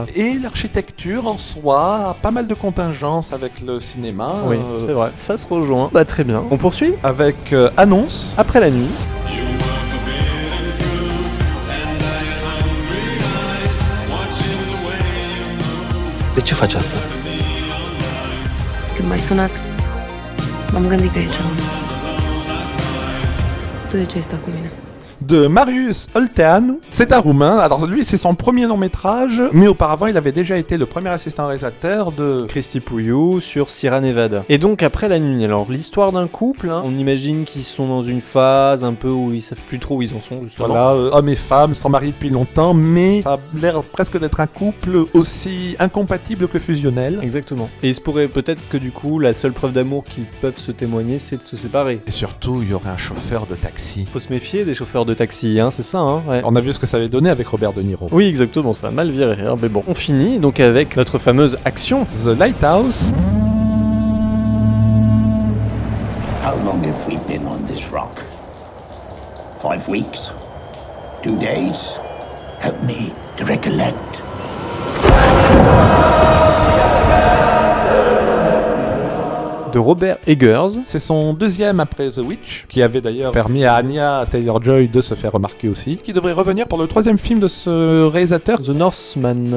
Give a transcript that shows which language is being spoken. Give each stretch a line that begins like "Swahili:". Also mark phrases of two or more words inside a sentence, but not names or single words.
French: Et l'architecture en soi a pas mal de contingences avec le cinéma. Oui, c'est vrai. Ça se rejoint. Bah très bien. On poursuit Avec Annonce. après la nuit.
Romanian: De ce faci asta? Când m-ai sunat, m-am gândit că e ceva. Tu de ce ai stat cu mine?
French: De Marius Olteanu. C'est un Roumain. Alors lui, c'est son premier long métrage, mais auparavant, il avait déjà été le premier assistant réalisateur de Cristi Puiu sur Sierra Nevada. Et donc après la nuit, alors l'histoire d'un couple, hein, on imagine qu'ils sont dans une phase un peu où ils savent plus trop où ils en sont justement. voilà, hommes et femmes, sont mariés depuis longtemps, mais ça a l'air presque d'être un couple aussi incompatible que fusionnel. Exactement. Et il se pourrait peut-être que du coup, la seule preuve d'amour qu'ils peuvent se témoigner, c'est de se séparer. Et surtout, il y aurait un chauffeur de taxi. Faut se méfier des chauffeurs de taxi, hein, c'est ça, hein, ouais. On a vu ce que ça avait donné avec Robert De Niro. Oui, exactement, ça a mal viré, hein, mais bon. On finit donc avec notre fameuse action. The Lighthouse.
English: How long have we been on this rock? 5 weeks? 2 days? Help me to recollect.
French: De Robert Eggers. C'est son deuxième après The Witch, qui avait d'ailleurs permis à Anya Taylor-Joy de se faire remarquer aussi, qui devrait revenir pour le troisième film de ce réalisateur, The Northman.